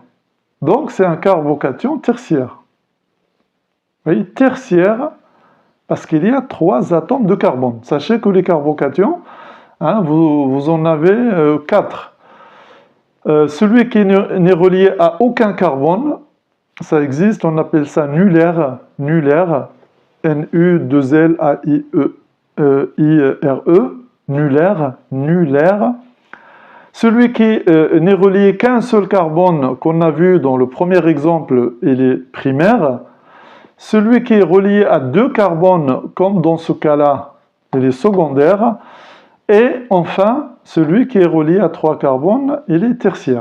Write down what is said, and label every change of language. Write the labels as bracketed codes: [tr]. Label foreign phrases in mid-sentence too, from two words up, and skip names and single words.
[fr] Donc, c'est un carbocation tertiaire. Vous voyez, tertiaire, parce qu'il y a 3 atomes de carbone. Sachez que les carbocations, hein, vous en avez 4. Celui qui n'est relié à aucun carbone, ça existe, on appelle ça nulaire, nulaire, N-U-2-L-A-I-E-I-R-E, nulaire, nulaire. Celui qui n'est relié qu'à un seul carbone, qu'on a vu dans le premier exemple, il est primaire. Celui qui est relié à 2 carbones, comme dans ce cas-là, il est secondaire. Et enfin, celui qui est relié à 3 carbones, il est tertiaire.